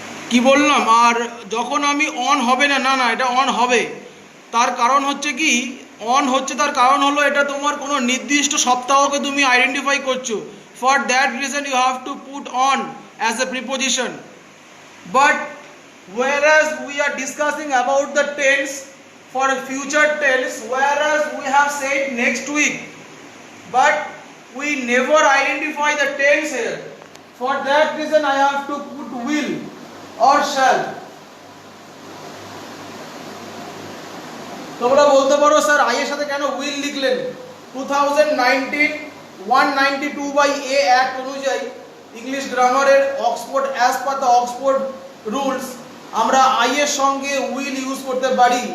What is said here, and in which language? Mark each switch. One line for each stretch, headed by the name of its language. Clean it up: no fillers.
Bangla: কি বললাম? আর যখন আমি অন হবে না, না এটা অন হবে। তার কারণ হচ্ছে কি, অন হচ্ছে তার কারণ হলো এটা তোমার কোনো নির্দিষ্ট সপ্তাহকে তুমি আইডেন্টিফাই করছো।
English: For that reason you have to put on as a preposition. But whereas we are discussing about the tense for future tense, whereas we have said next week, but we never identify the tense here. For that reason I have to put will or shall.
Bangla: তোমরা বলতে পারো sir I এর সাথে কেন will লিখলেন? 2019 192 by A act অনুযায়ী English গ্রামারের Oxford
English: as per the Oxford rules
Bangla: আমরা আই এর সঙ্গে উইল ইউজ করতে পারি।